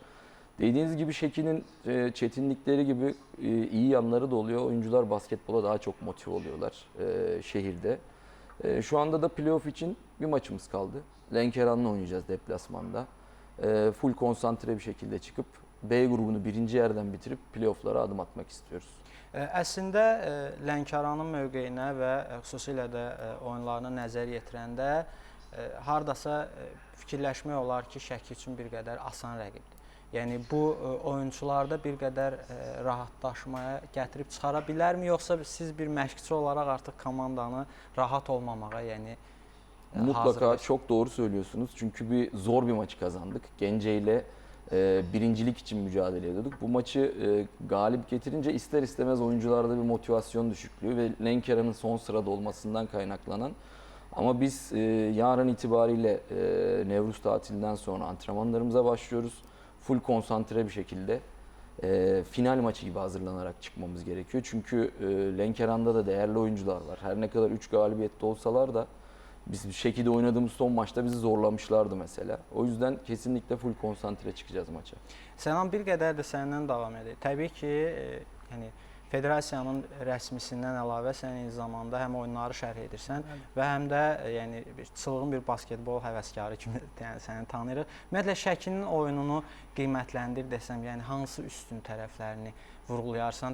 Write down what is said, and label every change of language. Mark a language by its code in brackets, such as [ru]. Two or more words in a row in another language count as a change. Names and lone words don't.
[tr] Dediğiniz gibi Şeki'nin çetinlikleri gibi iyi yanları da oluyor. Oyuncular basketbola daha çok motive oluyorlar şehirde. Şu anda da playoff için bir maçımız kaldı. Ленkeran'la oynayacağız deplasmanda. Full konsantre bir şekilde çıkıp B grubunu 1. yerden bitirip playoff'lara adım atmak istiyoruz. [az] Əslində Lənkəranın mövqeyinə və xüsusilə də oyunlarına nəzər yetirəndə hardasa fikirləşmək olar ki, Şəki üçün bir qədər asan rəqibdir. Yəni bu oyunçularda bir qədər rahatlaşmaya gətirib çıxara bilərmi, yoxsa siz bir məşqçi olaraq artıq komandanı rahat olmamağa, yəni [tr] mutlaka çok doğru söylüyorsunuz. Çünkü zor bir maçı kazandık. Gence ile birincilik için mücadele ediyorduk. Bu maçı galip getirince ister istemez oyuncularda bir motivasyon düşüklüğü ve Ленkeran'ın son sırada olmasından kaynaklanan. Ama biz yarın itibariyle Nevruz tatilinden sonra antrenmanlarımıza başlıyoruz. Full konsantre bir şekilde final maçı gibi hazırlanarak çıkmamız gerekiyor. Çünkü Ленkeran'da da değerli oyuncular var. Her ne kadar 3 galibiyette olsalar da biz bir şekilde oynadığımız son maçta bizi zorlamışlardı mesela. O yüzden kesinlikle full konsantre çıkacağız maça. [az] Sənan, bir qədər də səndən davam edək. Təbii ki, yəni federasiyanın rəsmisindən əlavə sən eyni zamanda həm oyunları şərh edirsən və həm də yəni çılğın bir basketbol həvəskarı kimi yəni səni tanıyırıq. Ümumiyyətlə Şəkinin oyununu qiymətləndir desəm, yəni hansı üstün tərəflərini vurğulayarsan?